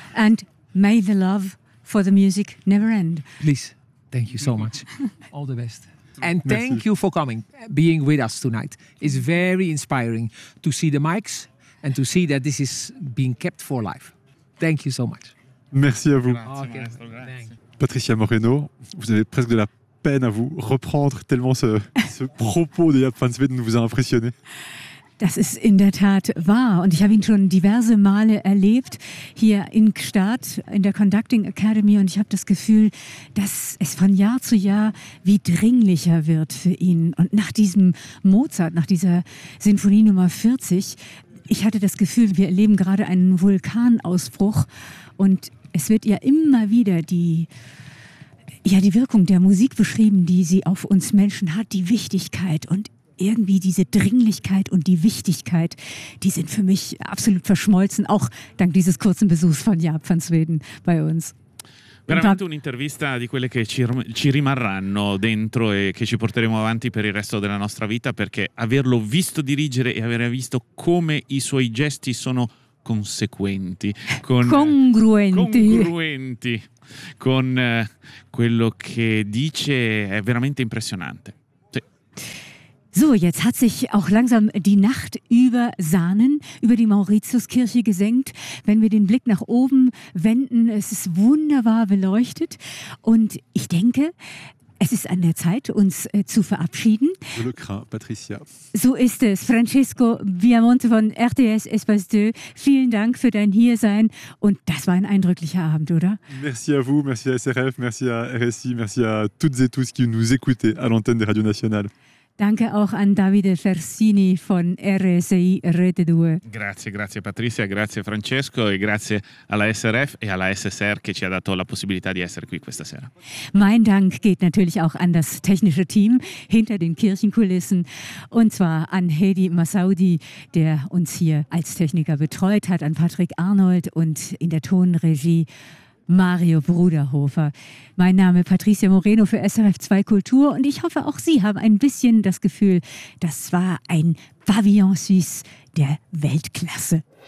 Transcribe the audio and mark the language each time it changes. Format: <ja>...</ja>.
<en>And may the love for the music never end. Please. Thank you so much. All the best. And thank you for coming, being with us tonight. It's very inspiring to see the mics and to see that this is being kept for life. Thank you so much.</en> <fr>Merci à vous. Okay. Patricia Moreno, vous avez presque de la peine à vous reprendre tellement ce propos de Jaap van Zweden vous a impressionné.</fr> <de>Das ist in der Tat wahr. Und ich habe ihn schon diverse Male erlebt hier in Gstaad, in der Conducting Academy. Und ich habe das Gefühl, dass es von Jahr zu Jahr wie dringlicher wird für ihn. Und nach diesem Mozart, nach dieser Sinfonie Nummer 40, ich hatte das Gefühl, wir erleben gerade einen Vulkanausbruch. Und es wird ja immer wieder die Wirkung der Musik beschrieben, die sie auf uns Menschen hat, die Wichtigkeit. Und irgendwie diese Dringlichkeit und die Wichtigkeit, die sind für mich absolut verschmolzen, auch dank dieses kurzen Besuchs von Jaap van Zweden bei uns.</de> <it>Veramente un'intervista di quelle che ci rimarranno dentro e che ci porteremo avanti per il resto della nostra vita, perché averlo visto dirigere e aver visto come i suoi gesti sono conseguenti, congruenti con quello che dice, è veramente impressionante.</it> <de>So, jetzt hat sich auch langsam die Nacht über Sahnen, über die Mauritiuskirche gesenkt. Wenn wir den Blick nach oben wenden, es ist wunderbar beleuchtet. Und ich denke, es ist an der Zeit, uns zu verabschieden. Glückwunsch, Patricia. So ist es. Francesco Viamonte von RTS Espace 2, vielen Dank für dein Hiersein. Und das war ein eindrücklicher Abend, oder?</de> <fr>Merci à vous, merci à SRF, merci à RSI, merci à toutes et tous qui nous écoutez à l'antenne de Radio Nationale.</fr> <de>Danke auch an Davide Fersini von RSI Rete 2.</de> <it>Grazie, grazie Patricia, grazie Francesco e grazie alla SRF e alla SSR che ci ha dato la possibilità di essere qui questa sera.</it> <de>Mein Dank geht natürlich auch an das technische Team hinter den Kirchenkulissen und zwar an Hedi Massaudi, der uns hier als Techniker betreut hat, an Patrick Arnold und in der Tonregie Mario Bruderhofer. Mein Name Patricia Moreno für SRF 2 Kultur und ich hoffe auch Sie haben ein bisschen das Gefühl, das war ein Pavillon Suisse der Weltklasse.</de>